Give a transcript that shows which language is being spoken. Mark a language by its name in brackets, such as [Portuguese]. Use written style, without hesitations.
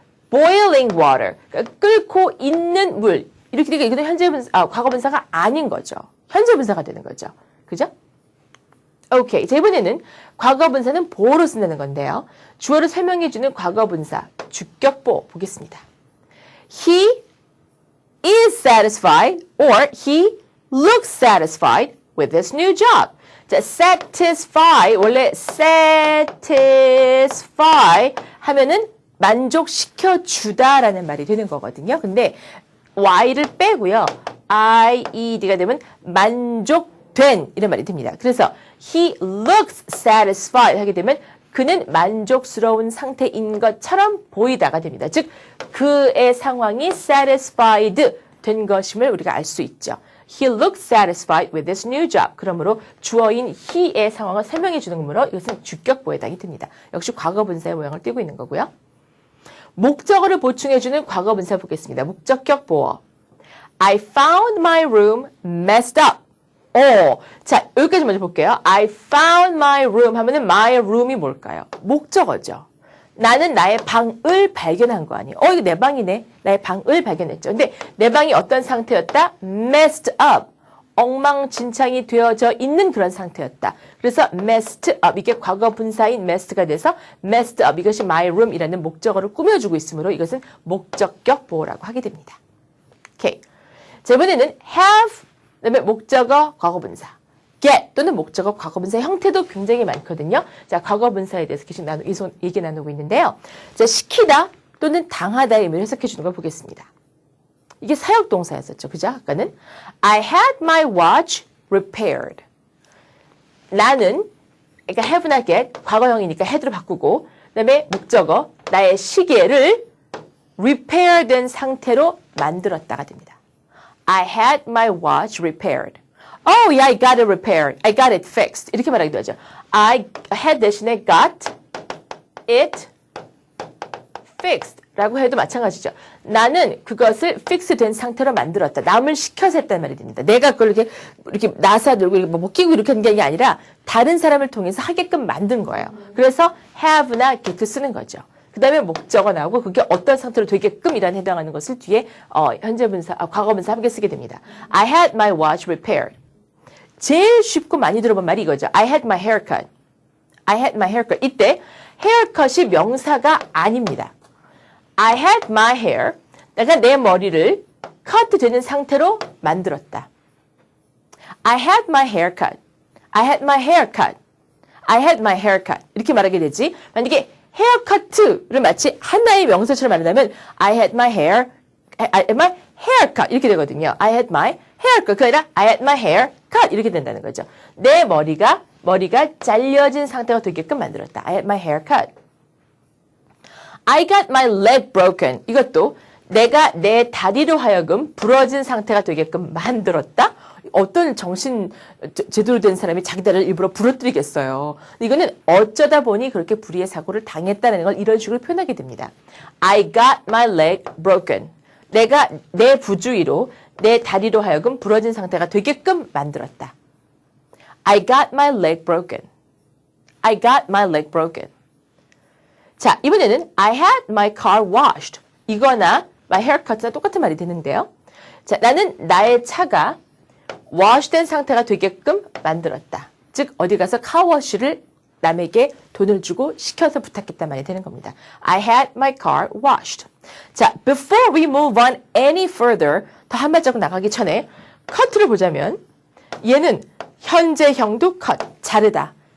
[Korean] boiling water. 그러니까 끓고 있는 물. 이렇게 되니까 이거는 현재 분사, 과거 분사가 아닌 거죠. 현재 분사가 되는 거죠. 그죠? 오케이. 자, 이번에는 과거 분사는 보호로 쓴다는 건데요. 주어를 설명해주는 과거 분사, 주격 보호 보겠습니다. He [English] is satisfied or he looks satisfied with his new job. [Korean] 자, satisfy 원래 satisfy 하면은 만족시켜 주다라는 말이 되는 거거든요. 근데 y를 빼고요. ied가 되면 만족된 이런 말이 됩니다. 그래서 [English] he looks satisfied [Korean] 하게 되면 그는 만족스러운 상태인 것처럼 보이다가 됩니다. 즉 그의 상황이 satisfied 된 것임을 우리가 알 수 있죠. [English] He looks satisfied with his new job. [Korean] 그러므로 주어인 he의 상황을 설명해 주는 거므로 이것은 주격보에 해당이 됩니다. 역시 과거분사의 모양을 띠고 있는 거고요. 목적어를 보충해주는 과거분사 보겠습니다. 목적격 보어. [English] I found my room messed up. [Korean] 자, 여기까지 먼저 볼게요. [English] I found my room [Korean] 하면은 my room이 뭘까요? 목적어죠. 나는 나의 방을 발견한 거 아니에요. 이거 내 방이네. 나의 방을 발견했죠. 근데 내 방이 어떤 상태였다? [English] Messed up. [Korean] 엉망진창이 되어져 있는 그런 상태였다. [English] 그래서 messed up. [Korean] 이게 과거 분사인 messed가 돼서 messed up. 이것이 my room이라는 목적어를 꾸며주고 있으므로 이것은 목적격 보호라고 하게 됩니다. 오케이. 자, 이번에는 have, 그다음에 목적어 과거분사. get 또는 목적어 과거분사 형태도 굉장히 많거든요. 자, 과거분사에 대해서 계속 얘기 나누고 있는데요. 자, 시키다 또는 당하다의 의미를 해석해 주는 걸 보겠습니다. 이게 사역동사였었죠. 그죠? 아까는 [English] I had my watch repaired. [Korean] 나는, 그러니까 have나 get, 과거형이니까 had로 바꾸고 그다음에 목적어, 나의 시계를 repair된 상태로 만들었다가 됩니다. [English] I had my watch repaired. Oh, yeah, I got it repaired. I got it fixed. [Korean] 이렇게 말하기도 하죠. I had 대신에 [English] got it fixed [Korean] 라고 해도 마찬가지죠. 나는 그것을 fix 된 상태로 만들었다. 남을 시켜서 했단 말이 됩니다. 내가 그걸 이렇게 나사 들고 뭐 끼고 이렇게 하는 게 아니라 다른 사람을 통해서 하게끔 만든 거예요. 그래서 have나 get 쓰는 거죠. 그 다음에 목적어 나오고 그게 어떤 상태로 되게끔이란 해당하는 것을 뒤에 현재분사, 과거분사 함께 쓰게 됩니다. [English] I had my watch repaired. [Korean] 제일 쉽고 많이 들어본 말이 이거죠. [English] I had my haircut. I had my haircut. [Korean] 이때 haircut이 명사가 아닙니다. [English] I had my hair. [Korean] 내가 내 머리를 cut 되는 상태로 만들었다. [English] I had my haircut. I had my haircut. I had my haircut. [Korean] 이렇게 말하게 되지. 만약에 haircut를 마치 하나의 명사처럼 말한다면 [English] I had my hair, I had my haircut [Korean] 이렇게 되거든요. [English] I had my haircut. [Korean] 그게 아니라 [English] I had my hair cut [Korean] 이렇게 된다는 거죠. 내 머리가 잘려진 상태가 되게끔 만들었다. [English] I had my hair cut. I got my leg broken. [Korean] 이것도 내가 내 다리로 하여금 부러진 상태가 되게끔 만들었다. 어떤 정신 제대로 된 사람이 자기 다리를 일부러 부러뜨리겠어요. 이거는 어쩌다 보니 그렇게 불의의 사고를 당했다는 걸 이런 식으로 표현하게 됩니다. [English] I got my leg broken. [Korean] 내가 내 부주의로 내 다리로 하여금 부러진 상태가 되게끔 만들었다. [English] I got my leg broken. I got my leg broken. [Korean] 자, 이번에는 [English] I had my car washed. [Korean] 이거나 my haircut이나 똑같은 말이 되는데요. 자, 나는 나의 차가 wash된 상태가 되게끔 만들었다. 즉 어디 가서 카워시를 남에게 돈을 주고 시켜서 부탁했단 말이 되는 겁니다. [English] I had my car washed. [Korean] 자, [English] before we move on any further, [Korean] 더 한 발자국 나가기 전에 cut를 보자면 얘는 현재형도 cut, 자르다.